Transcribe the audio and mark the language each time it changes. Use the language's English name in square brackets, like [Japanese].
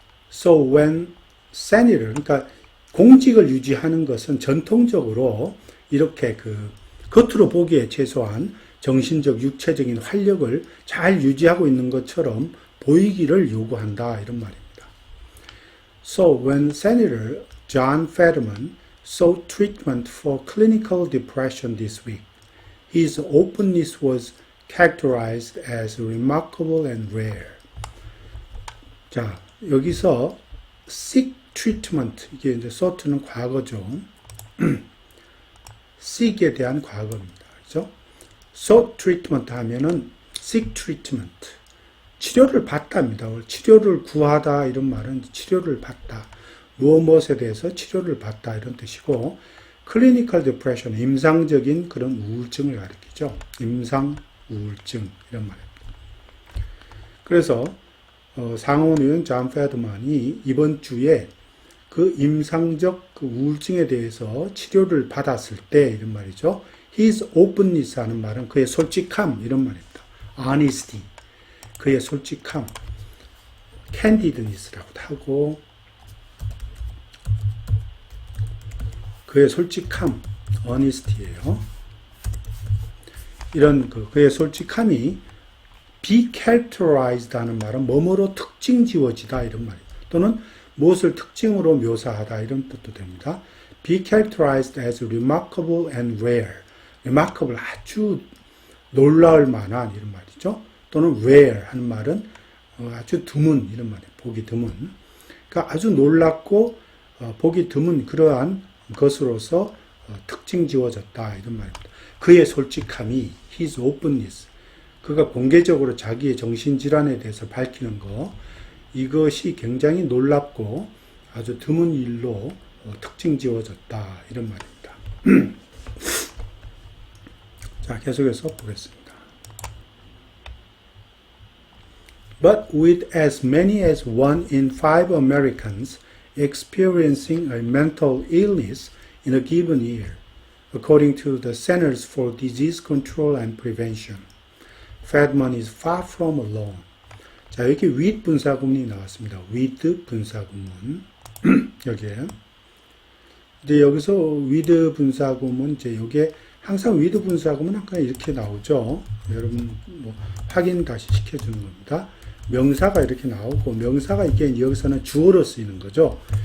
[English] So when senator, [Korean] 그러니까 공직을 유지하는 것은 전통적으로 이렇게 겉으로 보기에 최소한 정신적, 육체적인 활력을 잘 유지하고 있는 것처럼 보이기를 요구한다 이런 말입니다. [English] So when Senator John Fetterman sought treatment for clinical depression this week, his openness was characterized as remarkable and rare. [Korean] 자, 여기서 [English] seek treatment, [Korean] 이게 이제 sought는 과거죠. seek에 대한 과거입니다. 그죠? [English] sought treatment 하면은 seek treatment. [Korean] 치료를 받답니다. 치료를 구하다 이런 말은 치료를 받다. 무엇에 대해서 치료를 받다 이런 뜻이고, [English] clinical depression, [Korean] 임상적인 그런 우울증을 가리키죠. 임상 우울증 이런 말입니다. 그래서 상원의원 존 페더만이 이번 주에 그 임상적 그 우울증에 대해서 치료를 받았을 때 이런 말이죠. [English] His openness [Korean] 하는 말은 그의 솔직함 이런 말입니다. Honesty, 그의 솔직함, candidness라고도 하고 그의 솔직함, honesty예요. 이런 그의 솔직함이 be characterized 하는 말은 뭐뭐로 특징 지어지다 이런 말이에요. 또는 무엇을 특징으로 묘사하다 이런 뜻도 됩니다. [English] be characterized as remarkable and rare. [Korean] remarkable 아주 놀라울 만한 이런 말이죠. 또는 rare 하는 말은 아주 드문 이런 말이에요. 보기 드문. 그러니까 아주 놀랍고 보기 드문 그러한 것으로서 특징 지어졌다 이런 말입니다. 그의 솔직함이 [English] his openness [Korean] 그가 공개적으로 자기의 정신질환에 대해서 밝히는 거 이것이 굉장히 놀랍고 아주 드문 일로 특징 지어졌다 이런 말입니다. 자, 계속해서 보겠습니다. [English] But with as many as 1 in 5 Americans experiencing a mental illness in a given year, according to the Centers for Disease Control and Prevention, Fedman is far from alone. [Korean] 자, 여기 with 분사구문이 나왔습니다. with 분사구문. 여기에. 이제 여기서 with 분사구문, 이제 여기에 항상 with 분사구문 항상 이렇게 나오죠. 여러분, 확인 다시 시켜주는 겁니다. 명사가 이렇게 나오고, 명사가 이게 여기서는 주어로 쓰이는 거죠.